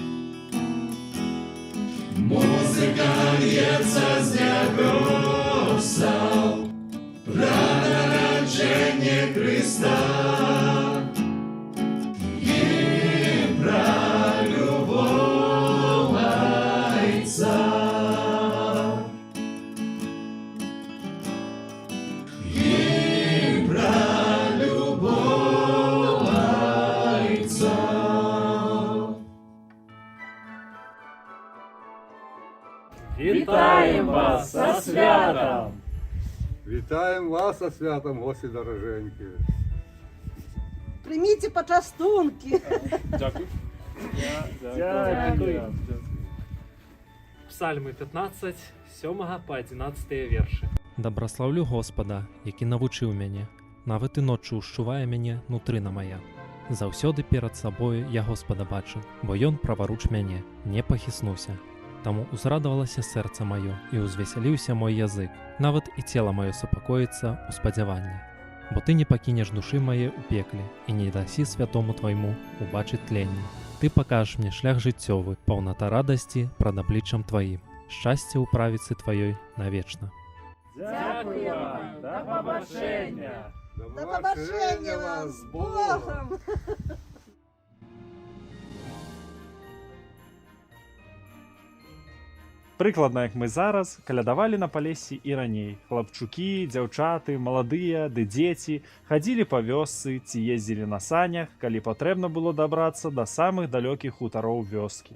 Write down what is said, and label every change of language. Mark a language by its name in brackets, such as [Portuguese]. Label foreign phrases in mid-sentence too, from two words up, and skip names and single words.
[Russian] Музыка льется с небесов про рождение Христа и про любовь Отца. И про любовь Отца. [Ukrainian] Вітаємо вас со святом! Вітаємо вас со святом, гості дороженькі. Прийміть почастунки. Дякую. Дякую. Псальми 15, 7 по 11 вірші. Доброславлю Господа, який навучив мене, навіть і ночі ущуває мене нутрина моя. [Belarusian] Заўсёды перад сабою я Господа бачу, бо ён праваруч мяне, не пахіснуся. Таму узрадавалася сэрца маё і узвесяліўся мой язык, нават і цела маё супакоіцца ў спадзяванні. Бо ты не пакінеш душы мае ў пекле і не дасі святому твайму убачыць тленне. Ты пакажаш мне шлях жыццёвы, паўната радасці прад абліччам тваім, шчасце ў правіцы тваёй навечна. [Ukrainian] Дякую вам. [Belarusian] Да пабачэння! [Ukrainian] До побачення вас з Богом. [Belarusian] Прыкладна як мы зараз калядавалі на палесі і раней. Хлапчукі, дзяўчаты, маладыя ды дзеці хадзілі па вёсцы ці ездзілі на санях, калі патрэбна было дабрацца да самых далёкіх хутароў вёскі.